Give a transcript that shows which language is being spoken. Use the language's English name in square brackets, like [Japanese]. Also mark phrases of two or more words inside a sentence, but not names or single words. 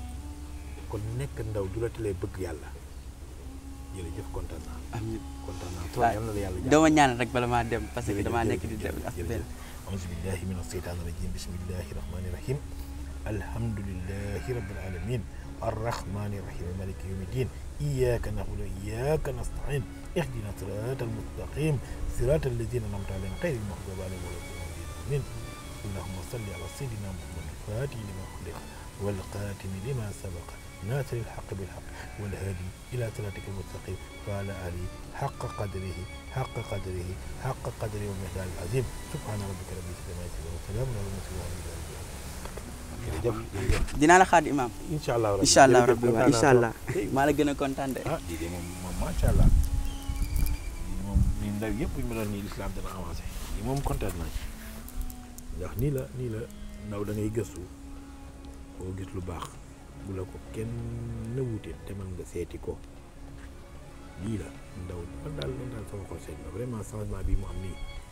[Wolof] kon nekk ndaw du la tëlee bëgg yàlla jërëjëf kontaan naa. amiin kontaan naa trop yal na la yàlla jàpp. dama ñaan rek bala maa dem [French] parce que [Wolof] damaa nekk di dem affaire. [Arabic] أعوذ بالله من الشيطان الرجيم بسم الله الرحمن الرحيم الحمد لله رب العالمين الرحمن الرحيم مالك يوم الدين إياك نعبد وإياك نستعين اهدنا الصراط المستقيم صراط الذين أنعمت عليهم غير المغضوب عليهم ولا الضالين اللهم صل على سيدنا محمد الفاتح لما أغلق والخاتم لما سبق ناصر الحق بالحق والهادي إلى صراطك المستقيم وعلى آله حق قدره ومقداره العظيم سبحان ربك رب العزة عما يصفون وسلام على المرسلين jërëjëf [Wolof] dinaa la xaar imam [Arabic] إن شاء الله [Wolof] rabbi waaw [Arabic] إن شاء الله [Wolof] maa la gën a kontaan de. lii de moom [Arabic] ما شاء الله [Wolof] moom nii ndaw yëpp bu ñu mënoon nii lislaam dana avancé lii moom kontaan naa ci ndax nii la ndaw da ngay gëstu boo gis lu baax bu la ko kenn wuute demal nga seeti ko lii la ndaw man daal sama xol seet na [French] vraiment changement [Wolof] bi mu am nii.